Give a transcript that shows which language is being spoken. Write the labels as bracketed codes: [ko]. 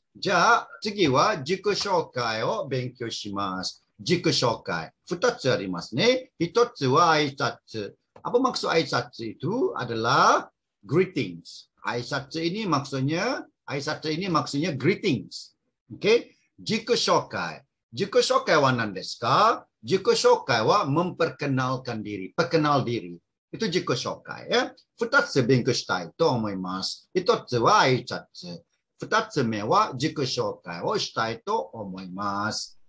[ja] じゃあ次は自己紹介を勉強します。自己紹介。2つありますね。1つは挨拶。 [ms] Apa maksud aisatsu itu adalah greetings. Aisatsu ini maksudnya greetings. Okey. [ja] 自己紹介。自己紹介は何ですか？ [ms] 自己紹介はmemperkenalkan diri, perkenal diri. Itu 自己紹介ya. [ja] 2つ勉強したいと思います。1つは挨拶。 2つ目は自己紹介をしたいと思います。